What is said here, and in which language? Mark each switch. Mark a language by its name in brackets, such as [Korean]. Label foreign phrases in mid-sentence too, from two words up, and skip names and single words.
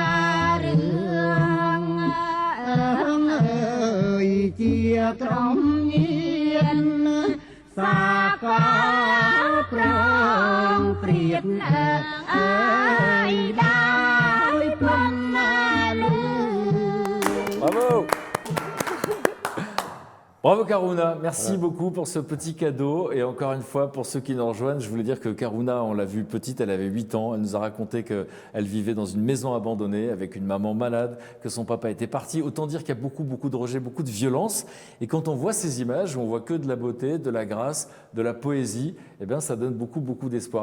[French] រឿងជាក្រុមញៀនសាកលប្រងព្រៀបដោយពំលឺ Bravo! Bravo Karuna, merci beaucoup pour ce petit cadeau et encore une fois pour ceux qui nous rejoignent, je voulais dire que Karuna, on l'a vue petite, elle avait 8 ans, elle nous a raconté qu'elle vivait dans une maison abandonnée avec une maman malade, que son papa était parti, autant dire qu'il y a beaucoup de rejet, beaucoup de violence et quand on voit ces images, on voit que de la beauté, de la grâce, de la poésie, eh bien ça donne beaucoup d'espoir.